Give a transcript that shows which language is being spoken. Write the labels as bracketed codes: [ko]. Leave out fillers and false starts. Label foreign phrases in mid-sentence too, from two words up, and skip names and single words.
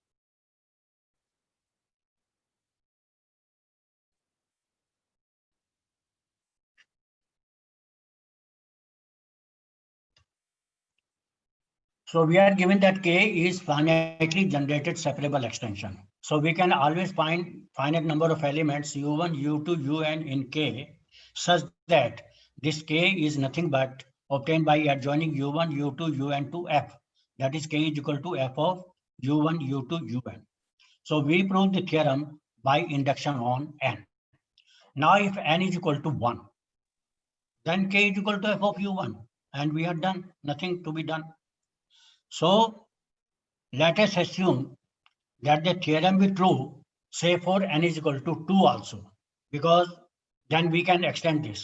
[en] So we are given that K is finitely generated separable extension. So we can always find finite number of elements u1, u2, un in K such that this K is nothing but obtained by adjoining u1, u2, un to F. That is K is equal to F of u1, u2, un. So we prove the theorem by induction on n. Now if n is equal to 1, then K is equal to F of u1 and we are done, nothing to be done. So let us assume that the theorem be true, say for n is equal to 2 also, because then we can extend this.